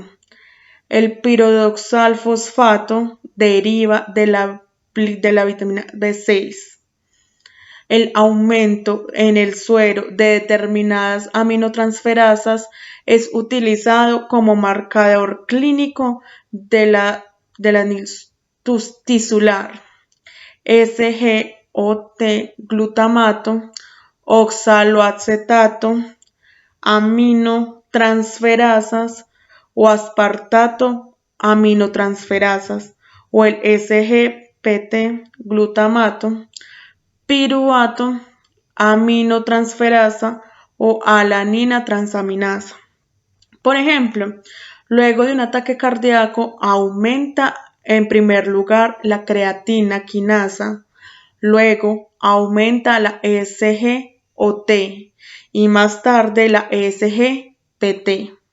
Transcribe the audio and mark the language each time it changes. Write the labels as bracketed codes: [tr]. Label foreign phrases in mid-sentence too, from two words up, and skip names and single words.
[es] El piridoxalfosfato deriva de la vitamina B6. El aumento en el suero de determinadas aminotransferasas es utilizado como marcador clínico de la tisular. SGOT, glutamato, oxaloacetato, aminotransferasas o aspartato aminotransferasas o el SGPT, glutamato, piruvato, aminotransferasa o alanina transaminasa. Por ejemplo, luego de un ataque cardíaco aumenta en primer lugar la creatina quinasa, luego aumenta la SGOT y más tarde la SGPT.